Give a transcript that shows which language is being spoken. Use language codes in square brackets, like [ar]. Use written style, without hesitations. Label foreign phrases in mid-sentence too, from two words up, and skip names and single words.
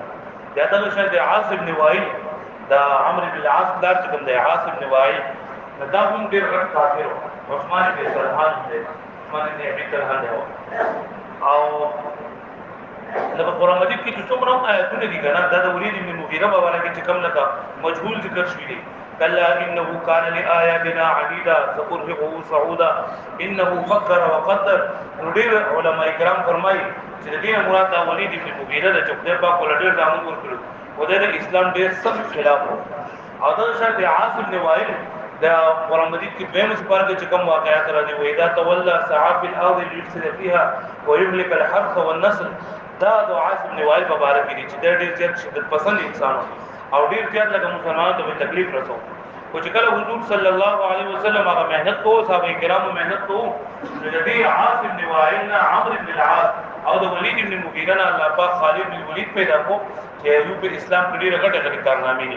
[ps] دا د شاید عاص ابن وائل دا عمرو بن العاص دار چې کوم دی عاص ابن وائل دا هم ډېر غټ کافر وو. عثمان بن طلحه دی عثمان بن ابي طلحه دی او د قرآن مجید کې څومره آیاتونه دي کنه دا د ولید ابن مغیره په اړه کې کوم لکه مجهول ذکر شوی دی. [ar] كلا إنه كان لآياتنا عنيدا سأرهقه صعودا إنه فكر وقدر. [ps] ډېر علماء کرام فرمایي چې د دې مراد ولید بن مغیره د چوکۍ په کول ډېر ځامن ورکړو او د اسلام ډېر سخت خلاف وو. او دا شاید عاصم بن وائل د قرآن مجید کې به مسپار کې کوم واقعات راځي [ar] و اذا تولى سعى في الارض ليفسد فيها ويهلك الحرث والنسل. [ps] دا د عاصم بن وائل مبارک دي چې ډېر زیات شدت پسند انسان او ډیر زیات لکه مسلمانانو ته تکلیف رسو. خو چې کله حضور صلی الله علیه وسلم هغه مهنت کوو صحابه کرامو مهنت کوو نو د دې عاصم بن وائل نه عمرو بن العاص او د ولید بن مغیره نه الله پاک خالد بن ولید پیدا کو چې یو په اسلام کې ډیره غټه غټه کارنامې دي.